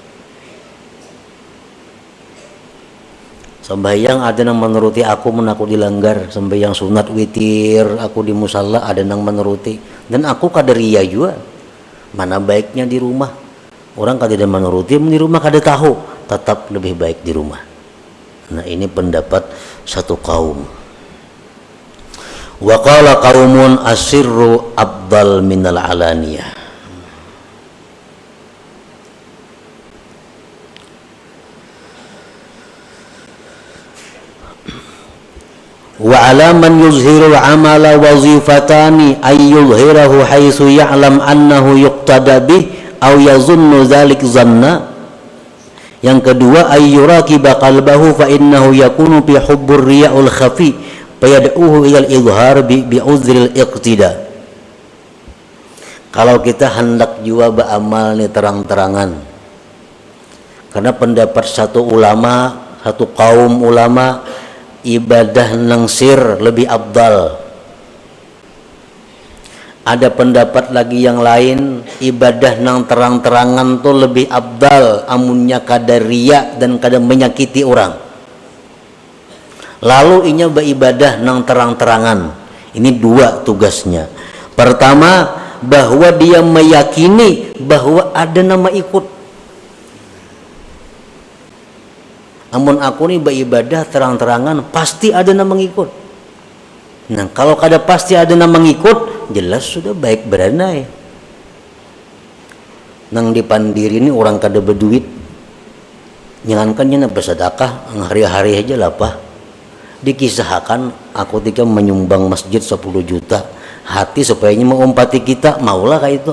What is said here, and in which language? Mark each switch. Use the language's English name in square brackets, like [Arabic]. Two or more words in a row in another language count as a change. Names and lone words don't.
[Banjar] Sembahyang ada nang menuruti aku, mun aku dilanggar sembahyang sunat witir aku di musalla ada nang menuruti, dan aku kadaria juga. Mana baiknya di rumah? Orang kada menuruti, di rumah kada tahu, tetap lebih baik di rumah. Nah, ini pendapat satu kaum. [Arabic] وقال قوم السر أفضل من العلانية. وعلى من يظهر العمل وظيفتان أن يظهره حيث يعلم أنه يقتدى به أو يظن ذلك ظنا. [Banjar] Yang kedua, [Arabic] أن يراقب قلبه فإنه يكون في حب الرياء الخفي فيدعوه إلى الإظهار بعذر الاقتداء. [Banjar] Kalau kita hendak jua beramal nih terang-terangan, karena pendapat satu ulama, satu kaum ulama, ibadah nang sir lebih abdal. Ada pendapat lagi yang lain, ibadah nang terang-terangan tuh lebih abdal, amunnya kada riya dan kada menyakiti orang. Lalu inya beribadah nang terang-terangan. Ini dua tugasnya. Pertama, bahwa dia meyakini bahwa ada nama ikut. Amun aku nih beribadah terang-terangan pasti ada yang mengikut. Nah, kalau kada pasti ada yang mengikut, jelas sudah baik beranai. Nang dipandiri ini orang kada berduit, nyangankannya na bersedekah hari-hari aja lah Pak. Dikisahkan aku ketika menyumbang masjid 10 juta, hati supaya mengumpati kita maulah kayak itu.